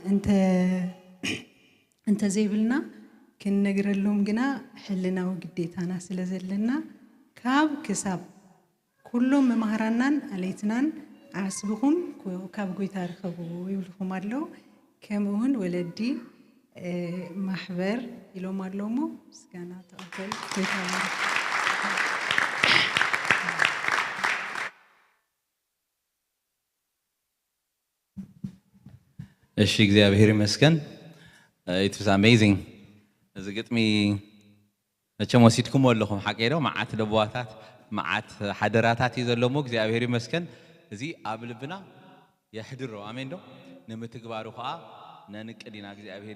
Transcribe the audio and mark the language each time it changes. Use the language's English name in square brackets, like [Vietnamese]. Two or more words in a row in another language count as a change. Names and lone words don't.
[Tigrinya] እንተዘይብልና ክንነግረሎም ግና ሕልናዊ ግዴታና ስለ ዘለና ካብ ክሳብ ኩሎም መምሃራናን ኣለይትናን ዓስብኹም ካብ ጎይታ ርኸቡ ይብልኹም ኣለዉ ከምኡ እውን ወለዲ ማሕበር ኢሎም ኣለዎ እሞ ምስጋና ተቐበል ጎይታ እሺ እግዚአብሔር ይመስገን [English] it was amazing [Tigrinya] እዚ ግጥሚ መቸም ወሲድኩም ኣለኹም ሓቀይዶ መዓት ደቦዋታት መዓት ሓደራታት እዩ ዘሎሞ እግዚአብሔር ይመስገን እዚ ኣብ ልብና የሕድሮ አሜን ዶ ንምትግባሩ ከዓ ነንቅዲና እግዚአብሔር